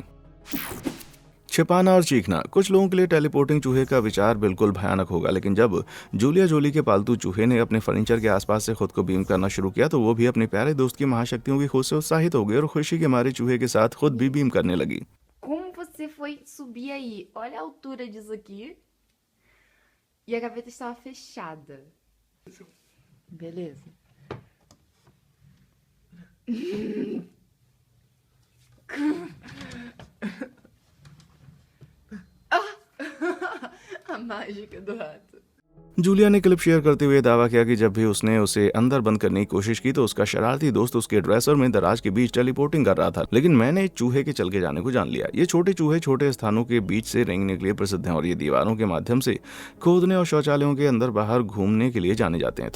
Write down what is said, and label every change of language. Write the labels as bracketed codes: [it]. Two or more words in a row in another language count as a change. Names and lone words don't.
[hi] छिपाना और चीखना। कुछ लोगों के लिए टेलीपोर्टिंग चूहे का विचार बिल्कुल भयानक होगा, लेकिन जब जूलिया जोली के पालतू चूहे ने अपने फर्नीचर के आसपास से खुद को बीम करना शुरू किया तो वो भी अपने प्यारे दोस्त की महाशक्तियों की खोज से उत्साहित हो गई और खुशी के मारे चूहे के साथ खुद भी बीम करने लगी। [pt] Como você foi subir aí? Olha a altura disso aqui. E a gaveta estava fechada. Beleza. A mágica do rato. [hi] जूलिया ने क्लिप शेयर करते हुए दावा किया कि जब भी उसने उसे अंदर बंद करने की कोशिश की तो उसका शरारती दोस्त उसके ड्रेसर में दराज के बीच टेलीपोर्टिंग कर रहा था, लेकिन मैंने चूहे के चल के जाने को जान लिया। ये छोटे चूहे छोटे स्थानों के बीच से रेंगने के लिए प्रसिद्ध हैं और ये दीवारों के माध्यम से खोदने और शौचालयों के अंदर बाहर घूमने के लिए जाने जाते हैं।